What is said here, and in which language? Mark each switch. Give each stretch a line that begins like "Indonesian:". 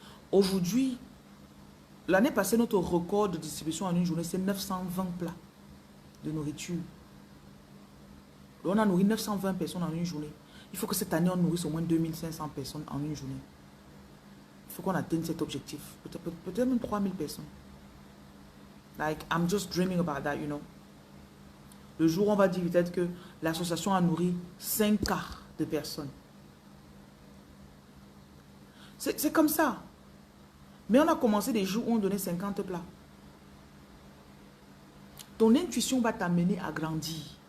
French: Aujourd'hui, l'année passée, notre record de distribution en une journée, c'est 920 plats de nourriture. Donc, on a nourri 920 personnes en une journée. Il faut que cette année, on nourrisse au moins 2500 personnes en une journée. Il faut qu'on atteigne cet objectif. Peut-être même 3000 personnes.
English: Like, I'm just dreaming about that, you know.
French: Le jour où on va dire peut-être que l'association a nourri 5 quarts de personnes. C'est comme ça. Mais on a commencé des jours où on donnait 50 plats. Ton intuition va t'amener à grandir.